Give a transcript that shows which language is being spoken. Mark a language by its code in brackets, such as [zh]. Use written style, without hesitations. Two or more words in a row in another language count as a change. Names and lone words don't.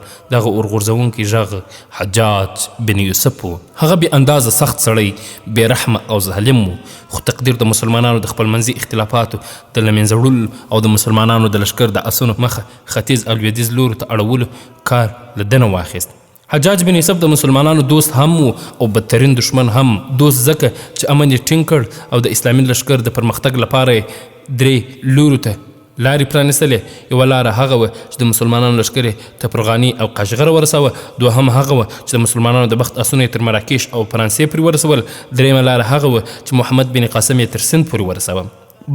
[ps] دغه اورغورځونکي غږ حجاج بن یوسف و. هغه بې اندازه سخت سړی، بې رحمه او ظالم و، خو تقدیر د مسلمانانو د خپلمنځي اختلافاتو د له منځه وړلو او د مسلمانانو د لښکر د اسونو مخه ختیځ او لویدیځ لورو ته اړولو کار له دنه واخیست. حجاج بن یوسف د مسلمانانو دوست هم و او بدترین دشمن هم. دوست ځکه چې امن یې ټینګ کړ او د اسلامي لښکر د پرمختګ لپاره یې 3 لورو ته لارې پرانیستلې. یوه لاره هغه وه چې د مسلمانانو لښکر یې تفرغاني او قاشغره ورسوه. دوهم هغه وه چې د مسلمانانو د بخت اسونه یې تر مراکش او فرانسې پورې ورسول. دریمه لاره هغه وه چې محمد بن قاسم یې تر سند پورې ورسوه.